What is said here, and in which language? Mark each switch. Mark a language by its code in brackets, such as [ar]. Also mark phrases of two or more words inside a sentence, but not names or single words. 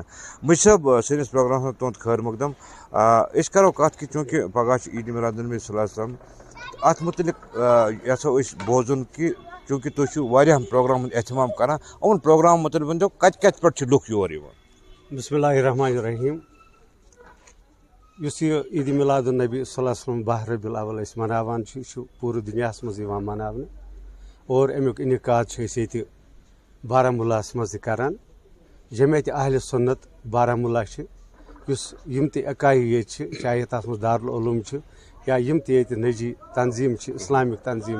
[ks] مجید صٲب سٲنِس پروگرامس منٛز تُہنٛد خٲر مقدم. أسۍ کرو کتھ کہِ چوٗنٛکہِ پگاہ چھُ عید میلاد النبی [ar] صلی اللہ علیہ وسلم [ks] اتھ متعلق یژھو أسۍ بوزُن کہِ چوٗنٛکہِ تُہۍ چھِو واریاہن پروگرامن ہُنٛد اہتمام کران یِمن پروگرامن متعلق ؤنۍتو کتہِ کتہِ پٮ۪ٹھ چھِ لُکھ یور یِوان. [ar] بسم اللہ الرحمن الرحیم. [ks] یُس یہ عید میلاد النبی [ar] صلی اللہ علیہ وسلم [ks] باہ ربیع الاول أسۍ مناوان چھِ یہِ چھُ پوٗرٕ دُنیاہس منٛز یِوان مناونہٕ اور امیُک انعقاد چھِ أسۍ ییٚتہِ بارہمولاہس منٛز تہِ کران. جمعیت اہل سنت بارہمولہ چھِ یُس یِم تہِ اکایہِ ییٚتہِ چھِ چاہے تتھ منٛز دارالعلوم چھِ یا یِم تہِ ییٚتہِ نجی تنظیٖم چھِ اسلامک تنظیٖم